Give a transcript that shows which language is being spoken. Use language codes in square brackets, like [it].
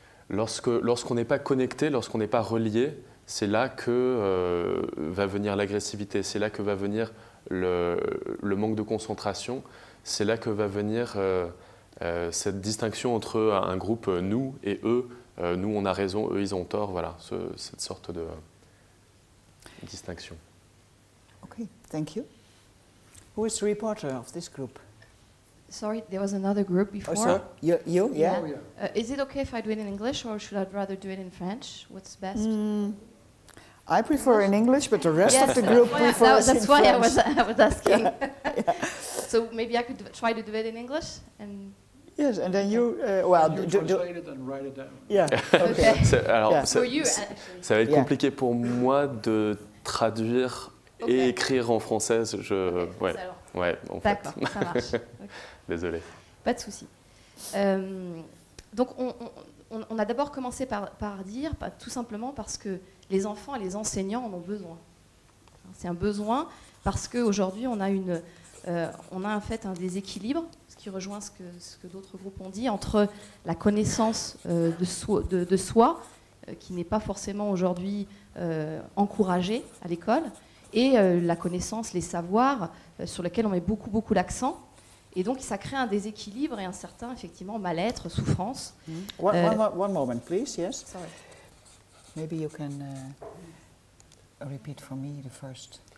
[fr] Lorsqu'on n'est pas connecté, lorsqu'on n'est pas relié, c'est là que va venir l'agressivité, c'est là que va venir le manque de concentration, c'est là que va venir cette distinction entre un groupe nous et eux. Nous on a raison, eux ils ont tort, voilà, cette sorte de distinction. [en] Okay, thank you. Who is the reporter of this group? Sorry, there was another group before. Oh, sorry, you? Yeah. Oh, yeah. Is it okay if I do it in English, or should I rather do it in French? What's best? I prefer in English, but the rest of the group prefers in That's why I French. was asking. So maybe I could try to do it in English and. Yes, and then you, well, translate it and write it down. Yeah. Okay. [fr] Alors, [en] Yeah. For you, [fr] ça va être [en] Yeah. [fr] compliqué pour moi de traduire et écrire en français. Ouais, alors. ouais, en fait. D'accord, ça marche. Ok. Désolé. Pas de souci. Donc on a d'abord commencé par dire, tout simplement parce que les enfants et les enseignants en ont besoin. C'est un besoin parce qu'aujourd'hui on a en fait un déséquilibre, ce qui rejoint ce que d'autres groupes ont dit, entre la connaissance de soi qui n'est pas forcément aujourd'hui encouragée à l'école, et la connaissance, les savoirs sur lesquels on met beaucoup l'accent. Et donc, ça crée un déséquilibre et un certain, effectivement, mal-être, souffrance. [en] One moment, please, yes? Sorry. Maybe you can repeat for me the first.